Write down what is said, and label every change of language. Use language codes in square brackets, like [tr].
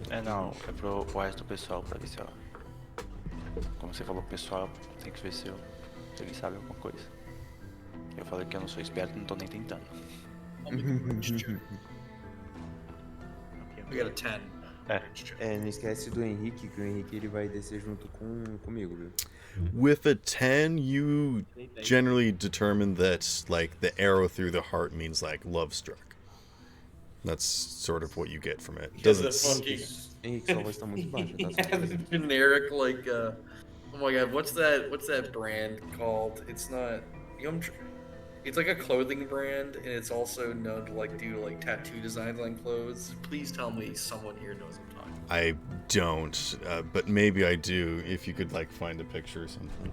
[pt] Não, é pro resto do pessoal pra ver se ó. Como você falou pro pessoal, tem que ver se ele sabe alguma coisa. Eu falei que eu não sou esperto, não tô nem tentando. [en] We got a 10. [pt] Não esquece do Henrique, que o Henrique ele vai descer junto comigo, viu? [en] With a 10, you generally determine that like the arrow through the heart means like love struck. That's sort of what you get from it. Doesn't [pt] Henrique, sua voz tá muito baixa, tá? [en] Yeah, the generic like oh my god, what's that brand called? It's not it's like a clothing brand and it's also known to like do like tattoo designs on clothes. Please tell me someone here knows what I'm talking about. I don't, but maybe I do if you could like find a picture or something.